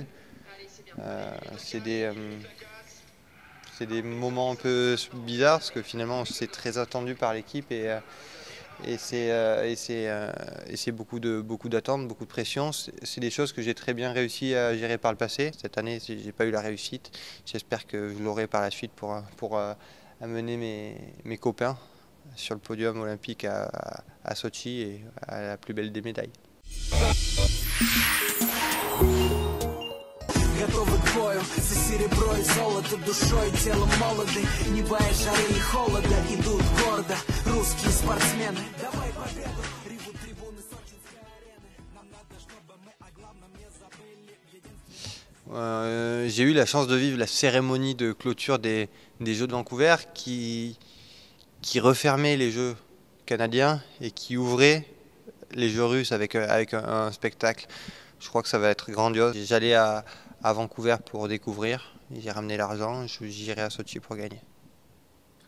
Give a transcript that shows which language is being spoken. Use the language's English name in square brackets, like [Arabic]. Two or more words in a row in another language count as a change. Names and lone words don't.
[French] C'est des moments un peu bizarres parce que finalement c'est très attendu par l'équipe, et c'est beaucoup d'attentes, beaucoup de pression. C'est des choses que j'ai très bien réussi à gérer par le passé. Cette année, j'ai pas eu la réussite. J'espère que je l'aurai par la suite pour amener mes copains sur le podium olympique à Sochi et à la plus belle des médailles. [Russian] Готовы к бою за серебро и золото, душой и телом молоды, не боясь жары и холода, идут гордо русские спортсмены. Давай победу, ревут трибуны сочинской арены. Нам надо, чтобы мы о главном не забыли. [French] J'ai eu la chance de vivre la cérémonie de clôture des Jeux de Vancouver qui refermait les Jeux canadiens et qui ouvrait les Jeux russes avec un spectacle. Je crois que ça va être grandiose. J'allais à Vancouver pour découvrir, j'ai ramené l'argent, j'irai à Sochi pour gagner.